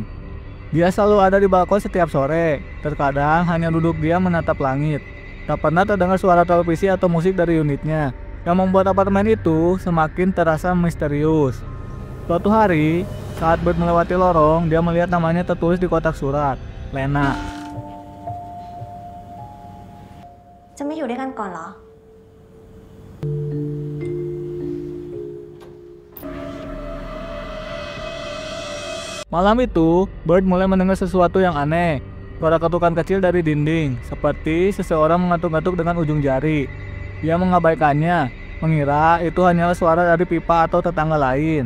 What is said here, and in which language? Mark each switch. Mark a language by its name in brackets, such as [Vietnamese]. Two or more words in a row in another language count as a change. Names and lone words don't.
[Indonesian] Dia selalu ada di balkon setiap sore, terkadang hanya duduk diam menatap langit. Tak pernah terdengar suara televisi atau musik dari unitnya, yang membuat apartemen itu semakin terasa misterius. Suatu hari, saat Bud melewati lorong, dia melihat namanya tertulis di kotak surat, Lena. [Thai] จะไม่อยู่ด้วยกันก่อนเหรอ [Indonesian] Malam itu, Bud mulai mendengar sesuatu yang aneh. Suara ketukan kecil dari dinding, seperti seseorang mengatuk-ngatuk dengan ujung jari. Dia mengabaikannya, mengira itu hanyalah suara dari pipa atau tetangga lain.